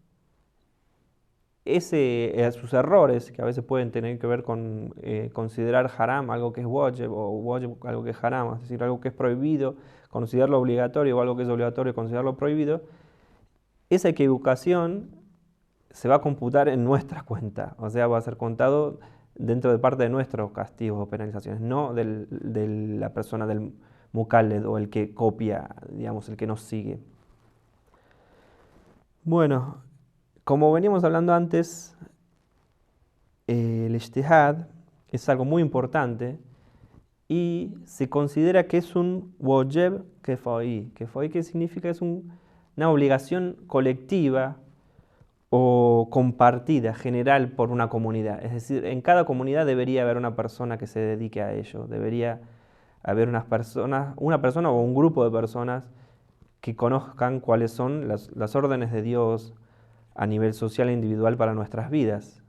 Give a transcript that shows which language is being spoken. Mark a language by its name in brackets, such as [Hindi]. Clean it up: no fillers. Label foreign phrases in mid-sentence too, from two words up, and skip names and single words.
[Spanish] sus errores, que a veces pueden tener que ver con considerar haram algo que es wajib, o wajib algo que es haram, es decir, algo que es prohibido, considerarlo obligatorio, o algo que es obligatorio, considerarlo prohibido, esa equivocación se va a computar en nuestra cuenta, o sea, va a ser contado dentro de parte de nuestros castigos o penalizaciones, no de la persona del muqallid o el que copia, digamos, el que nos sigue. Bueno, como veníamos hablando antes, el ijtihad es algo muy importante y se considera que es un [Arabic] wajib kifaí. [Spanish] Kifaí, ¿qué significa? Es una obligación colectiva o compartida, general por una comunidad. Es decir, en cada comunidad debería haber una persona que se dedique a ello. Debería haber una persona o un grupo de personas que conozcan cuáles son las órdenes de Dios a nivel social e individual para nuestras vidas.